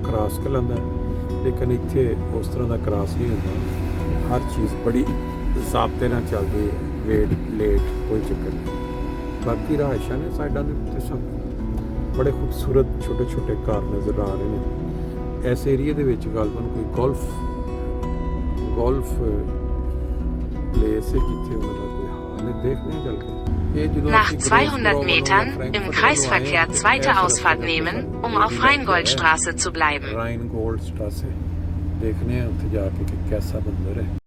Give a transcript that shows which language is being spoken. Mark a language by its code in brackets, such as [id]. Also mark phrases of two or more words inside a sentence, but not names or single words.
[pa] ਕ੍ਰਾਸ ਕਹਿਲਾਂਦਾ ਲੇਕਿਨ ਇੱਥੇ ਉਸ ਤਰ੍ਹਾਂ ਦਾ ਕ੍ਰਾਸ ਨਹੀਂ ਹੁੰਦਾ ਹਰ ਚੀਜ਼ ਬੜੀ ਜ਼ਾਬਤੇ ਨਾਲ ਚੱਲਦੀ ਹੈ ਵੇਟ ਲੇਟ ਕੋਈ ਚੱਕਰ ਨਹੀਂ ਬਾਕੀ ਰਹਾਇਸ਼ਾਂ ਨੇ ਸਾਈਡਾਂ ਦੇ ਉੱਤੇ ਸਭ ਬੜੇ ਖੂਬਸੂਰਤ ਛੋਟੇ ਛੋਟੇ ਘਰ ਨਜ਼ਰ ਆ ਰਹੇ ਨੇ ਇਸ ਏਰੀਏ ਦੇ ਵਿੱਚ ਗਲਬਨ ਕੋਈ [en] golf place [pa] ਹੈ ਜਿੱਥੇ ਉਹਨਾਂ ਦਾ ਕੋਈ ਹਾਲ ਹੈ ਦੇਖਦੇ ਹਾਂ ਚੱਲ ਕੇ [de] Nach 200 Metern im Kreisverkehr zweite Ausfahrt nehmen, um auf Rheingoldstraße zu bleiben. [pa] Rheingoldstraße ਦੇਖਣੇ ਹੈਂ ਉੱਥੇ ਜਾਕੇ ਕਿ ਕੈਸਾ ਮੰਦਿਰ ਹੈ।